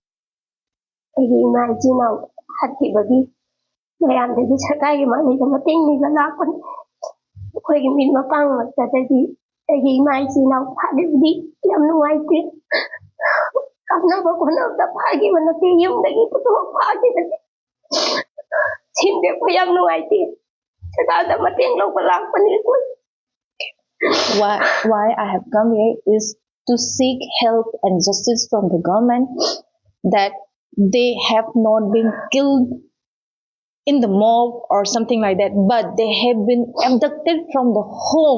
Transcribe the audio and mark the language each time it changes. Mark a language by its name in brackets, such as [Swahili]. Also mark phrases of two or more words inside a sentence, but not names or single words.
[Manipuri] ꯑꯩꯒꯤ ꯏꯃꯥ ꯏꯆꯤꯟ ꯏꯅꯥꯎ ꯍꯥꯠꯈꯤꯕꯒꯤ ꯃꯌꯥꯝꯗꯒꯤ ꯁꯔꯀꯥꯔꯒꯤ ꯃꯥꯏꯀꯩꯗ ꯃꯇꯦꯡ ꯅꯤꯕ ꯂꯥꯛꯄꯅꯤ꯫ ꯑꯩꯈꯣꯏꯒꯤ ꯃꯤꯠ ꯃꯄꯥꯡꯃꯛꯇꯗꯗꯤ ꯑꯩꯒꯤ ꯏꯃꯥ ꯏꯆꯤꯟ ꯏꯅꯥꯎ ꯐꯥꯈꯤꯕꯗꯤ ꯌꯥꯝ ꯅꯨꯡꯉꯥꯏꯇꯦ꯫ ꯀꯥꯞꯅꯕ ꯈꯣꯠꯅꯕꯗ ꯐꯥꯈꯤꯕ ꯅꯠꯇꯦ, ꯌꯨꯝꯗꯒꯤ ꯄꯨꯊꯣꯛ ꯐꯥꯈꯤꯕꯅꯤ꯫ ꯁꯤꯃꯗꯤ ꯑꯩꯈꯣꯏ ꯌꯥꯝ ꯅꯨꯡꯉꯥꯏꯇꯦ꯫ ꯁꯔꯀꯥꯔꯗ ꯃꯇꯦꯡ ꯂꯧꯕ ꯂꯥꯛꯄꯅꯤ ꯑꯩꯈꯣꯏ꯫ [English] Why I have come here is to seek help and justice from the government, that they have not been killed in the mob or something like that, but they have been abducted from the home.